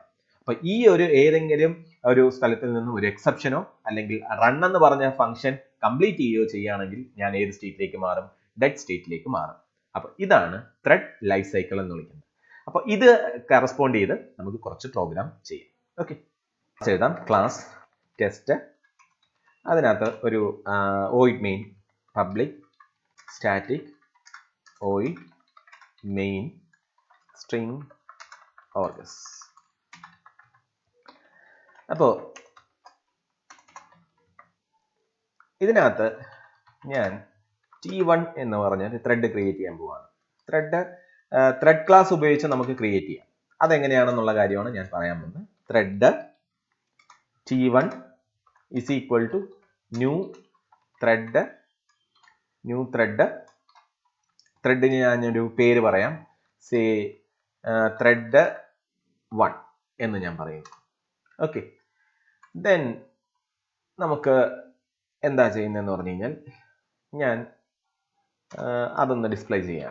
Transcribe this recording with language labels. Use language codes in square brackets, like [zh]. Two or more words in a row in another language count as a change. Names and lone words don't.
[ml] അപ്പൊ ഈ ഒരു ഏതെങ്കിലും ഒരു സ്ഥലത്തിൽ നിന്നും ഒരു എക്സെപ്ഷനോ അല്ലെങ്കിൽ റൺ എന്ന് പറഞ്ഞ [en] function complete [ml] ചെയ്യുകയോ ചെയ്യുകയാണെങ്കിൽ ഞാൻ ഏത് സ്റ്റേറ്റിലേക്ക് മാറും? [en] dead stateilekku [ml] മാറും. അപ്പൊ ഇതാണ് [en] thread life cycle [ml] എന്ന് വിളിക്കുന്നത്. അപ്പൊ ഇത് കറസ്പോണ്ട് ചെയ്ത് നമുക്ക് കുറച്ച് പ്രോഗ്രാം ചെയ്യാം. ഓക്കെ, എഴുതാം. [en] class test, [ml] അതിനകത്ത് ഒരു [en] void main public static void main string args. [ml] അപ്പോൾ ഇതിനകത്ത് ഞാൻ T1 എന്ന് പറഞ്ഞ [en] thread create [ml] ചെയ്യാൻ പോവാണ്. [en] thread class [ml] ഉപയോഗിച്ച് നമുക്ക് ക്രിയേറ്റ് ചെയ്യാം. അതെങ്ങനെയാണെന്നുള്ള കാര്യമാണ് ഞാൻ പറയാൻ പോകുന്നത്. [en] thread T1 is equal to new thread. [ml] ത്രെഡിന് ഞാനൊരു പേര് പറയാം, [en] say thread 1 [ml] എന്ന് ഞാൻ പറയും. [en] okay, then [ml] നമുക്ക് എന്താ ചെയ്യുന്നതെന്ന് പറഞ്ഞു കഴിഞ്ഞാൽ ഞാൻ അതൊന്ന് ഡിസ്പ്ലേ ചെയ്യാം.